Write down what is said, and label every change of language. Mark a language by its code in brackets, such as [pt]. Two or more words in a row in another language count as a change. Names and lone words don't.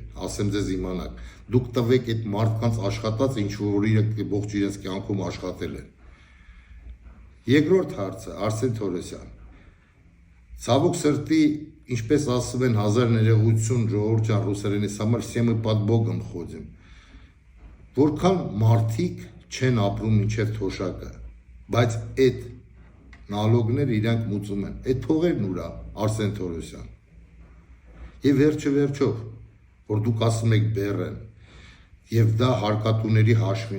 [hy] ասեմ ձեզ իմանաք, դուք տվեք այդ մարդկանց աշխատած, ինչ որ ողջ իրենց կյանքում աշխատել են։ Երկրորդ հարցը, Արսեն Թորոսյան, ցավոք սրտի, ինչպես ասում են 1000 ժողովրդյան ռուսերենից [ru] համար всем и под Богом ходим, [hy] որքան մարդիկ չեն ապրում մինչև թոշակը, բայց այդ նալոգները իրանք մուծում են, այդ փողերն ուրա, Արսեն Թորոսյան։ Եվ վերջով, որ դուք ասում եք բեռ են, եւ դա հարկատուների հաշվին